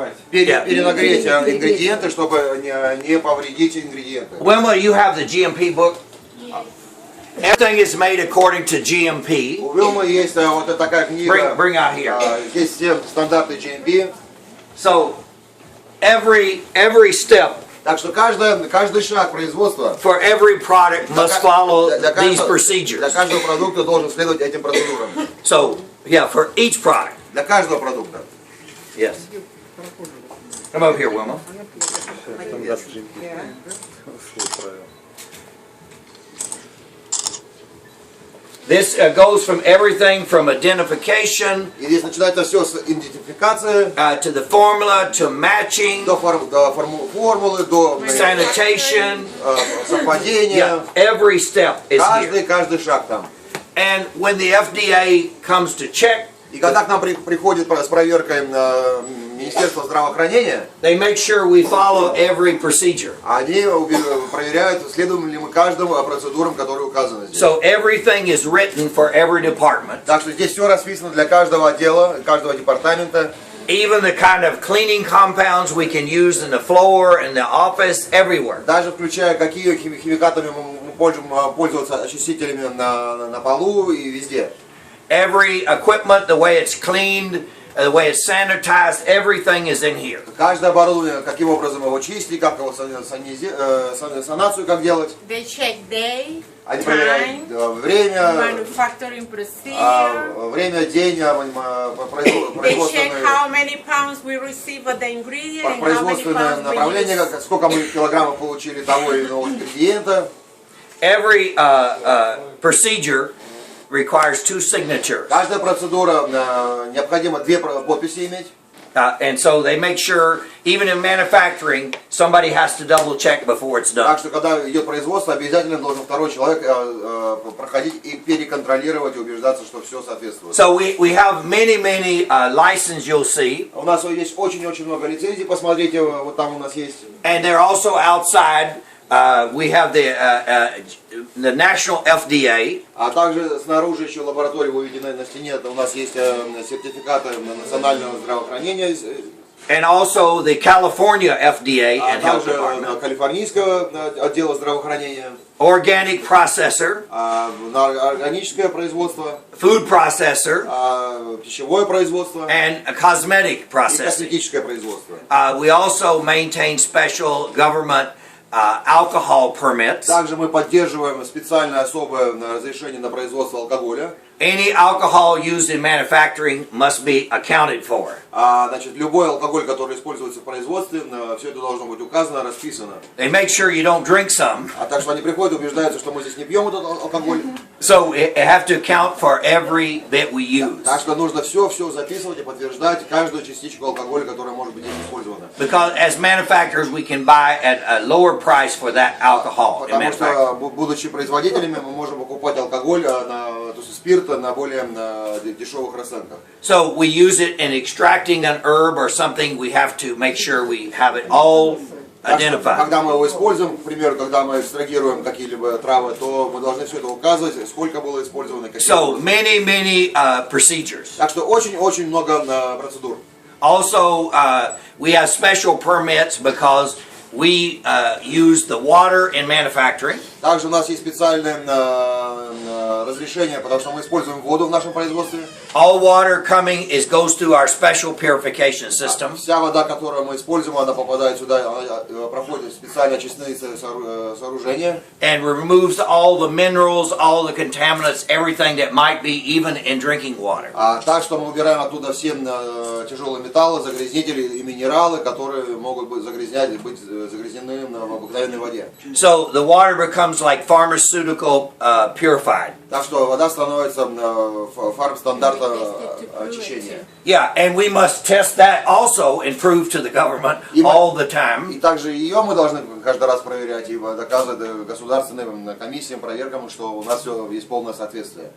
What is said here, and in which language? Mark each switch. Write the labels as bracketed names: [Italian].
[Russian] Перенагреть ингредиенты, чтобы не повредить ингредиенты. [English] Wilma, you have the GMP book? Everything is made according to GMP. [Russian] У Вилмы есть вот такая книга. [English] Bring out here. [Russian] Здесь все стандарты GMP. [English] So every step [Russian] Так что каждый шаг производства [English] for every product must follow these [Russian] для [English] procedures. [Russian] каждого продукта должен следовать этим процедурам. [English] So yeah, for each product. [Russian] Для каждого продукта. [English] Yes. Come over here, Wilma. This goes from everything from identification [Russian] И здесь начинается все с идентификации, [English] to the formula to matching, [Russian] до формулы, до [English] sanitation. [Russian] совпадения. [English] Yeah, every step is here. [Russian] Каждый шаг там. [English] And when the FDA comes to check, [Russian] И когда к нам приходит с проверкой Министерство здравоохранения, [English] they make sure we follow every procedure. [Russian] они проверяют, следуем ли мы каждому процедурам, которые указаны здесь. [English] So everything is written for every department. [Russian] Так что здесь все расписано для каждого отдела, каждого департамента. [English] Even the kind of cleaning compounds we can use in the floor, in the office, everywhere. [Russian] Даже включая, какие химикатами мы можем пользоваться очистителями на полу и везде. [English] Every equipment, the way it's cleaned, the way it's sanitized, everything is in here. [Russian] Каждое оборудование, каким образом его чистить, как его санацию, как делать. [English] They check day, [Russian] Они [English] time, [Russian] проверяют время, [English] manufacturing procedure. [Russian] время, день, [English] They check how many pounds we receive of the ingredient and how many [Russian] производственное [English] pounds we [Russian] направление, [English] use. [Russian] сколько мы килограммов получили того или иного ингредиента. [English] Every procedure requires 2 signatures. [Russian] Каждая процедура необходимо 2 подписи иметь. [English] And so they make sure, even in manufacturing, somebody has to double check before it's [Russian] Так [English] done. [Russian] что, когда идет производство, обязательно должен второй человек проходить и переконтролировать и убеждаться, что все соответствует. [English] So we have many licenses you'll see, [Russian] У нас есть очень-очень много лицензий, посмотрите, вот там у нас есть. [English] and they're also outside. We have the national FDA. [Russian] А также снаружи еще лаборатории выведены на стене, у нас есть сертификаты национального здравоохранения. [English] And also the California FDA [Russian] А [English] and Health [Russian] также [English] Department. [Russian] калифорнийского отдела здравоохранения. [English] Organic processor, [Russian] Органическое производство, [English] food processor, [Russian] пищевое производство [English] and a cosmetic [Russian] и [English] processing. [Russian] косметическое производство. [English] We also maintain special government alcohol permits. [Russian] Также мы поддерживаем специальное особое разрешение на производство алкоголя. [English] Any alcohol used in manufacturing must be accounted for. [Russian] Значит, любой алкоголь, который используется в производстве, все это должно быть указано, расписано. [English] They make sure you don't drink some. [Russian] А так что они приходят и убеждаются, что мы здесь не пьем этот алкоголь. [English] So you have to account for every bit we use. [Russian] Так что нужно все записывать и подтверждать каждую частичку алкоголя, которая может быть здесь использована. [English] Because as manufacturers we can buy at a lower price for that alcohol in [Russian] Потому [English] manufacturing. [Russian] что, будучи производителями, мы можем покупать алкоголь, то есть спирт на более дешевых расценках. [English] So we use it in extracting an herb or something, we have to make sure we have it all identified. [Russian] Когда мы его используем, к примеру, когда мы экстрагируем какие-либо травы, то мы должны все это указывать, сколько было использовано, какие. [English] So many procedures. [Russian] Так что очень много процедур. [English] Also, we have special permits because we use the water in manufacturing. [Russian] Также у нас есть специальное разрешение, потому что мы используем воду в нашем производстве. [English] All water coming goes through our special purification system. [Russian] Вся вода, которую мы используем, она попадает сюда, проходит специальные очистные сооружения. [English] And removes all the minerals, all the contaminants, everything that might be even in drinking water. [Russian] Так что мы убираем оттуда все тяжелые металлы, загрязнители и минералы, которые могут быть загрязнены в обыкновенной воде. [English] So the water becomes like pharmaceutical purified. [Russian] Так что вода становится фармстандарта очищения. [English] Yeah, and we must test that also and prove to the government all the [Russian] И [English] time. [Russian] также ее мы должны каждый раз проверять и доказывать государственным комиссиям, проверкам, что у нас все есть полное соответствие.